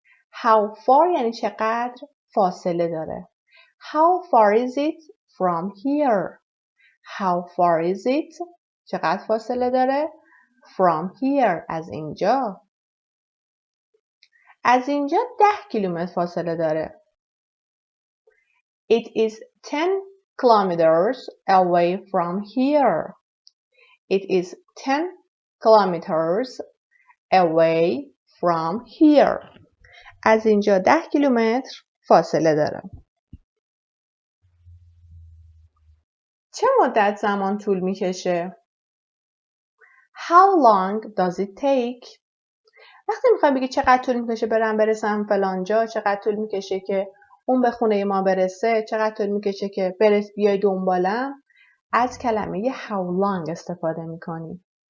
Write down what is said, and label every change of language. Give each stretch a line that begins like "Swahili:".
Persian: How far یعنی چقدر فاصله داره.
English: How far is it from here? How far is it?
Persian: چقدر فاصله داره؟
English: From here.
Persian: از اینجا. از اینجا 10 کیلومتر فاصله داره.
English: It is 10 kilometers away from here. It is 10 kilometers away from here.
Persian: از اینجا 10 کیلومتر فاصله داره. چه مدت زمان طول میکشه؟
English: How long does it take?
Persian: وقتی میخوای بگی چقدر طول میکشه برسم فلان جا، چقدر طول میکشه که اون به خونه ما برسه، چقدر طول میکشه که بیای دنبالم، از کلمه how long استفاده میکنی.